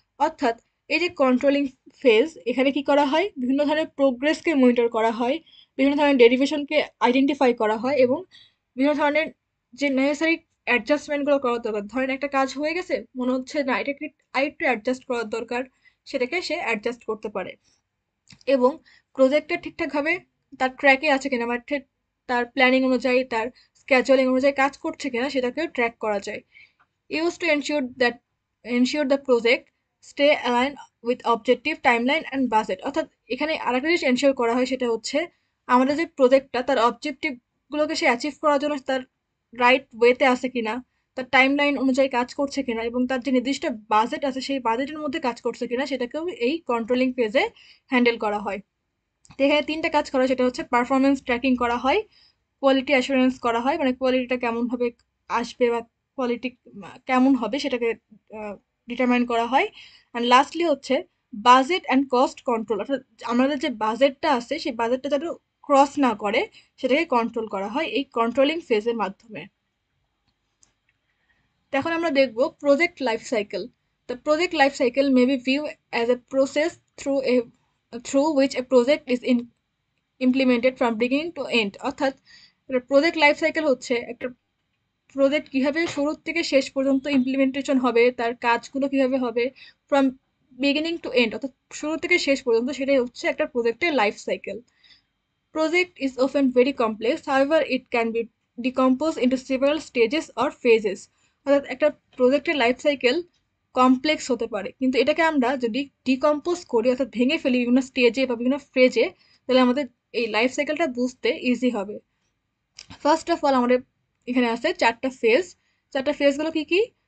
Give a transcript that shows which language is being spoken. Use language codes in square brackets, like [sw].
[bn] অর্থাৎ এই যে কন্ট্রোলিং ফেজ, এখানে কি করা হয়, বিভিন্ন ধরনের প্রোগ্রেসকে মনিটর করা হয়, বিভিন্ন ধরনের ডেরিভেশনকে আইডেন্টিফাই করা হয় এবং বিভিন্ন ধরনের যে নেসেসারি অ্যাডজাস্টমেন্টগুলো করা দরকার। ধরেন একটা কাজ হয়ে গেছে, মনে হচ্ছে না এটাকে আরেকটু অ্যাডজাস্ট করার দরকার, সেটাকে সে অ্যাডজাস্ট করতে পারে এবং প্রজেক্টটা ঠিকঠাকভাবে তার ট্র্যাকে আছে কিনা, মানে তার প্ল্যানিং অনুযায়ী, তার স্ক্যাজুয়ালিং অনুযায়ী কাজ করছে কিনা সেটাকেও ট্র্যাক করা যায়। [en] Used to ensure the project stay aligned with objective, timeline and budget। [bn] অর্থাৎ এখানে আরেকটা জিনিস এনশিওর করা হয় সেটা হচ্ছে আমাদের যে প্রজেক্টটা তার অবজেক্টিভ গুলোকে সে অ্যাচিভ করার জন্য তার রাইট ওয়েতে আছে কিনা, তার টাইমলাইন অনুযায়ী কাজ করছে কিনা এবং তার যে নির্দিষ্ট বাজেট আছে সেই বাজেটের মধ্যে কাজ করছে কিনা, সেটাকেও এই কন্ট্রোলিং ফেজে হ্যান্ডেল করা হয়। তো এখানে তিনটা কাজ করা হয়, সেটা হচ্ছে পারফরমেন্স ট্র্যাকিং করা হয়, কোয়ালিটি অ্যাসুরেন্স করা হয়, মানে কোয়ালিটিটা কেমনভাবে আসবে বা কোয়ালিটি কেমন হবে সেটাকে ডিটারমাইন করা হয়। অ্যান্ড লাস্টলি হচ্ছে বাজেট অ্যান্ড কস্ট কন্ট্রোল। অর্থাৎ আমাদের যে বাজেটটা আছে সেই বাজেটটা যাতে ক্রস না করে সেটাকে কন্ট্রোল করা হয় এই কন্ট্রোলিং ফেজের মাধ্যমে। তো এখন আমরা দেখব project life cycle. [en] The project life cycle may be viewed as a process through which a project is implemented from beginning to end. [bn] অর্থাৎ প্রজেক্ট লাইফ সাইকেল হচ্ছে একটা প্রজেক্ট কিভাবে শুরু থেকে শেষ পর্যন্ত ইমপ্লিমেন্টেশন হবে, তার কাজগুলো কিভাবে হবে ফ্রম বিগিনিং টু এন্ড, অর্থাৎ শুরু থেকে শেষ পর্যন্ত, সেটাই হচ্ছে একটা প্রজেক্টের life cycle. [en] Project is often very complex, however it can be decomposed into several stages or phases. [bn] অর্থাৎ একটা প্রজেক্টের লাইফ সাইকেল কমপ্লেক্স হতে পারে, কিন্তু এটাকে আমরা যদি ডিকম্পোজ করি অর্থাৎ ভেঙে ফেলি বিভিন্ন স্টেজে বা বিভিন্ন ফেজে, তাহলে আমাদের এই লাইফ সাইকেলটা বুঝতে ইজি হবে। ফার্স্ট অফ অল আমাদের এখানে আছে চারটা ফেজ। চারটা ফেজগুলো কি কি?